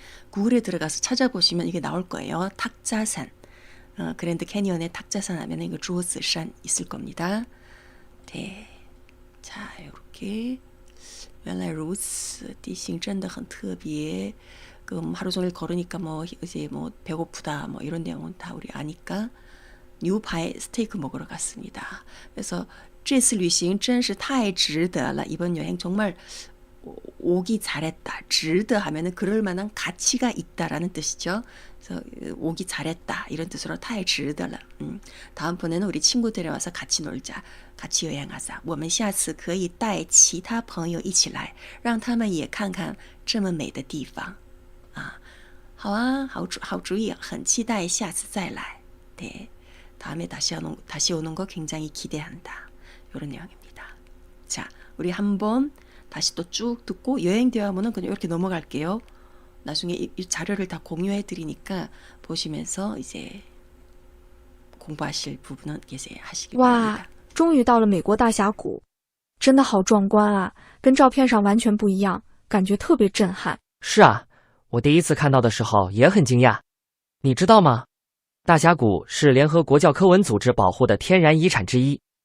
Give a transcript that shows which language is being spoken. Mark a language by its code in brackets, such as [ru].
[ko] 구글에 들어가서 찾아보시면 이게 나올 거예요. 탁자산. 그랜드 캐니언의 탁자산 하면 이거 桌子山 있을 겁니다. 네. 자, 이렇게 [zh] 原来如此地形真的很特别 [ko] 하루 종일 걸으니까 이제 배고프다 이런 내용은 다 우리 아니까 뉴파이 스테이크 먹으러 갔습니다. 그래서 [zh] 这次旅行真是太值得了. [ko] 이번 여행 정말 오기 잘했다. 值得 하면은 그럴 만한 가치가 있다라는 뜻이죠. 그래서 오기 잘했다 이런 뜻으로 [zh] 太值得了. [ko] 다음번에는 우리 친구 데려와서 같이 놀자. 같이 여행하자. [zh] 我们下次可以带其他朋友一起来让他们也看看这么美的地方. 好啊, 好主意, 很期待下次再来. [ko] 네, 다음에 다시 오는 거 굉장히 기대한다. 이런 내용입니다. 자, 우리 한번 다시 또 쭉 듣고 여행 대화문은 그냥 이렇게 넘어갈게요. 나중에 이 자료를 다 공유해 드리니까 보시면서 이제 공부하실 부분은 이제 하시기 바랍니다. [zh] 哇，终于到了美国大峡谷，真的好壮观啊，跟照片上完全不一样，感觉特别震撼。是啊，我第一次看到的时候也很惊讶。你知道吗？大峡谷是联合国教科文组织保护的天然遗产之一。